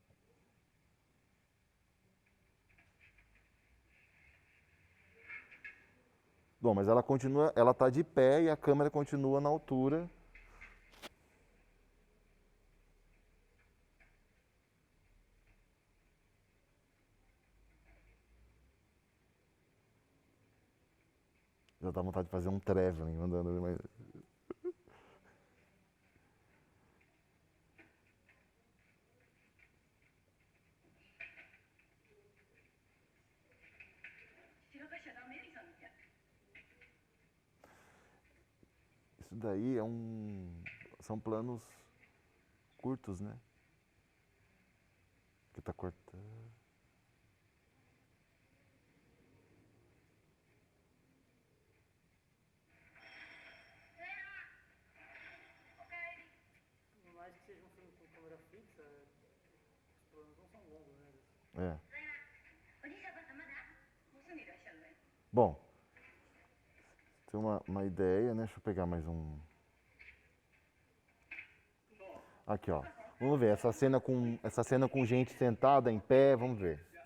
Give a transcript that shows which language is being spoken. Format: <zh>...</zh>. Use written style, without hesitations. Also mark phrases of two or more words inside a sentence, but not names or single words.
<pt>Bom, mas ela continua, ela tá de pé e a câmera continua na altura. Já dá vontade de fazer um traveling andando, mas...</pt> <ja>白かしちゃダメよ、勇ちゃん。</ja> <pt>Isso daí é são planos curtos, né? Que tá cortando. Por mais que seja um filme com câmera fixa, os planos não são longos, né? É.</pt> <ja>おじいさんまだもうすぐいらっしゃるのよ。</ja> <pt>Bom, tem uma ideia, né? Deixa eu pegar mais um. Aqui, ó. Vamos ver essa cena com gente sentada em pé, vamos ver.</pt>